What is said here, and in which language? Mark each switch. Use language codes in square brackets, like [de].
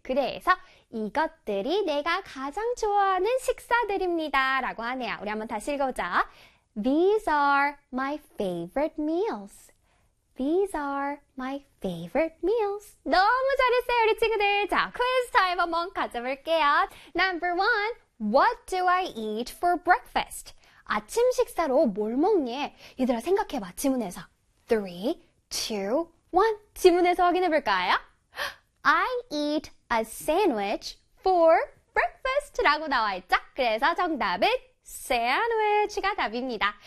[ko] 그래서 이것들이 내가 가장 좋아하는 식사들입니다. 라고 하네요. 우리 한번 다시 읽어보자. [en] These are my favorite meals. These are my favorite meals. [ko] 너무 잘했어요, 우리 친구들. 자, 퀴즈 타임 한번 가져볼게요. [en] Number one, what do I eat for breakfast? [ko] 아침 식사로 뭘 먹니? 얘들아, 생각해봐, 지문에서. 3, 2, 1. 지문에서 확인해볼까요? [en] I eat a sandwich for breakfast [ko] 라고 나와있죠? 그래서 정답은 sandwich가 답입니다.